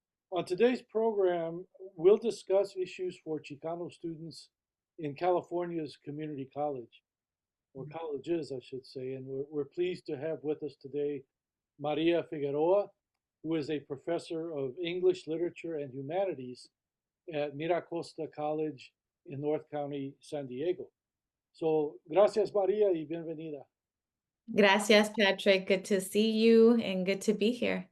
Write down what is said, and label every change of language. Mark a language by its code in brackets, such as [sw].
[en] On today's program, we'll discuss issues for Chicano students in California's community college, or colleges, I should say, and we're pleased to have with us today Maria Figueroa, who is a professor of English Literature and Humanities at Mira Costa College in North County, San Diego. [es] So, gracias María y bienvenida. Gracias, Patrick. [en] Good to see you and good to be here.